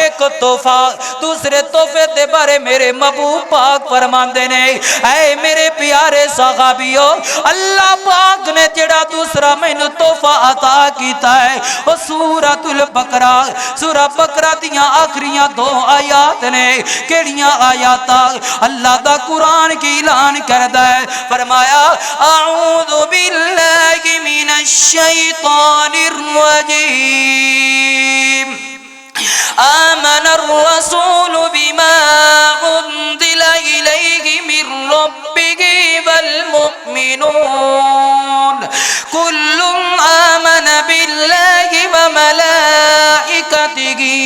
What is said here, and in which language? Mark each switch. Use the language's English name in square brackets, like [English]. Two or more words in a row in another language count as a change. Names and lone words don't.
[Punjabi] اک تحفہ دوسرے تحفے دے بارے میرے محبوب پاک فرماندے نے اے میرے پیارے صحابیو اللہ پاک نے جیہڑا دوسرا مینوں تحفہ عطا کیتا ہے او سورۃ البقرہ. سورہ بقرہ دیاں آخریاں 2 آیات نے. کیہڑیاں آیات؟ اللہ دا قرآن کی اعلان کردا ہے، فرمایا [Arabic] أعوذ بالله من الشيطان الرجيم. آمن الرسول بما أنزل إليه من ربه وال مؤمنون كل آمن بالله وملائكته